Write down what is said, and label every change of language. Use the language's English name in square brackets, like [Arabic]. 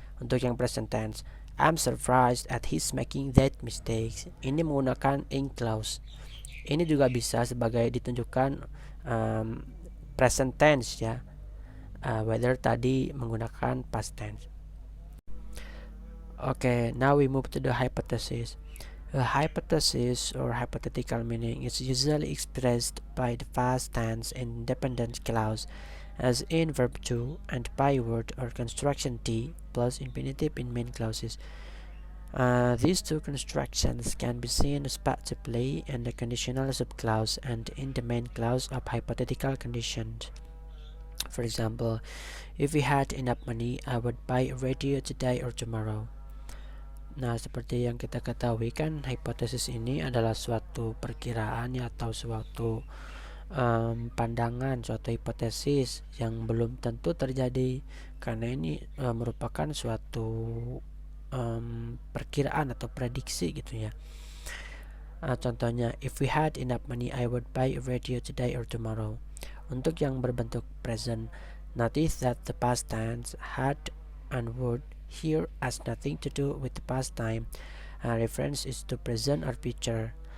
[Indonesian] Untuk yang [English] present tense, I'm surprised at his making that mistake. [Indonesian] Ini menggunakan ing clause. Ini juga bisa sebagai ditunjukkan present tense ya, whether tadi menggunakan past tense. [English] Okay, now we move to the hypothesis. A hypothesis or hypothetical meaning is usually expressed by the past tense independent clause as in verb 2 and by word or construction T plus infinitive in main clauses. These two constructions can be seen respectively in the conditional subclause and in the main clause of hypothetical conditions. For example, if we had enough money, I would buy a radio today or tomorrow. [Indonesian] Nah, seperti yang kita ketahui kan, hipotesis ini adalah suatu perkiraan atau suatu pandangan, suatu hipotesis yang belum tentu terjadi, karena ini merupakan suatu perkiraan atau prediksi gitu ya. [English] Contohnya, if we had enough money, I would buy a radio today or tomorrow. [Indonesian] Untuk yang berbentuk present, [English] notice that the past tense had and would here has nothing to do with the past time. Reference is to present or future.